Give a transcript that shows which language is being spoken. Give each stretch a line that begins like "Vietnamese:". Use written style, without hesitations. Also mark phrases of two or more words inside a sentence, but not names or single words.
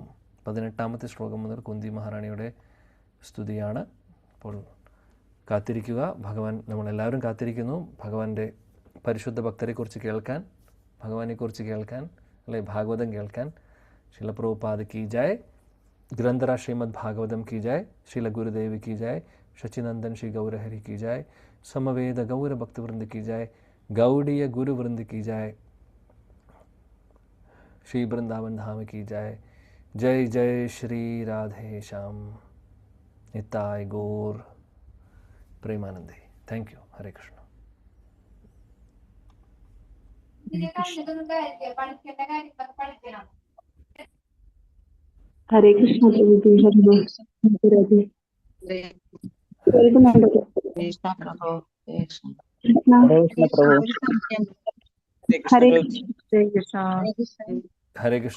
Malayalam: 18ാമത്തെ ശ്ലോകം മുതൽ കുന്തി മഹാറാണിയുടെ സ്തുതിയാണ്. അപ്പോൾ കാത്തിരിക്കുക. നമ്മളെല്ലാവരും കാത്തിരിക്കുന്നു ഭഗവാന്റെ പരിശുദ്ധ ഭക്തരെക്കുറിച്ച് കേൾക്കാൻ, ഭഗവാനെക്കുറിച്ച് കേൾക്കാൻ, അല്ലെ ഭാഗവതം കേൾക്കാൻ.
Hindi: श्रील प्रभुपाद की जय, ग्रंथरा श्रीमद् भागवतम् की जय, श्रील गुरुदेव की जय, शचिनंदन श्री गौरहरि की जय, समवेद गौर भक्तवृंद की जय, गौड़ीय गुरुवृंद की जय, श्री वृंदावन धाम की जय.
Bangla: জয় জয় শ্রী রাধে শ্যাম, নিতাই গৌর প্রেমানন্দে.
English: Thank you.
Sanskrit: हरे कृष्ण.
Malayalam: ഹരേ കൃഷ്ണ പ്രഭു. ഹരേ കൃഷ്ണ.